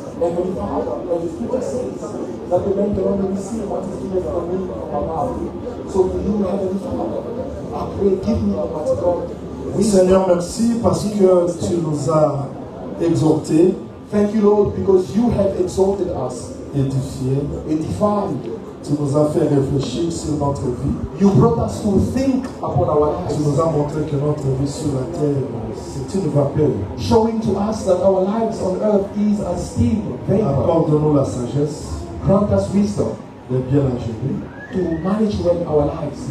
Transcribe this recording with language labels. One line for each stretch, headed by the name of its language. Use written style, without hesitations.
English: Heavenly Father, and the scripture says that the man can only receive what is given from me from above. So to you, Heavenly Father, I pray, give me, Almighty God.
French: Seigneur, merci parce que tu nous as exhortés,
English: Thank you, Lord, because you have exalted us,
French: édifiés.
English: edified.
French: Tu nous as fait réfléchir sur notre vie.
English: You brought us to think upon our
French: Tu
English: lives,
French: nous as montré que notre vie sur la terre, c'est une vapeur.
English: showing to us that our lives on earth is a steam vapor.
French: Accorde-nous la sagesse
English: Grant us wisdom
French: de bien la gérer.
English: to manage well our lives,